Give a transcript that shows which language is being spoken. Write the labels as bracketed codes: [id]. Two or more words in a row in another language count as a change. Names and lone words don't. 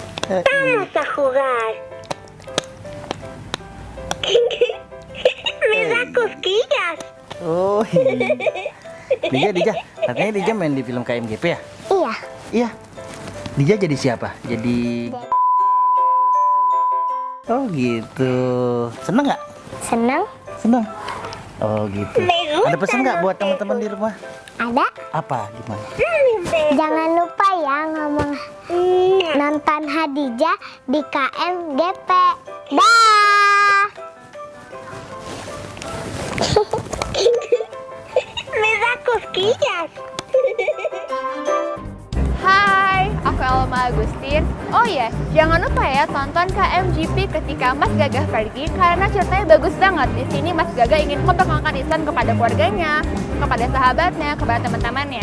[es] Vamos a jugar. Me da cosquillas. [id] Oh iya. Dija, katanya Dija main di film KMGP ya? Iya. Iya. Dija jadi siapa? Jadi... Oh gitu. Seneng nggak? Senang? Seneng. Oh gitu. Ada pesan nggak buat teman-teman di rumah? Ada. Apa? Gimana? Jangan lupa ya ngomong nonton Hadijah di KMGP. Dah. [es] Me da cosquillas. [id] Hai, aku Elma Agustin. Oh ya, jangan lupa ya tonton KMGP ketika Mas Gagah pergi karena ceritanya bagus banget. Di sini Mas Gagah ingin memperkenalkan Islam kepada keluarganya, kepada sahabatnya, kepada teman-temannya.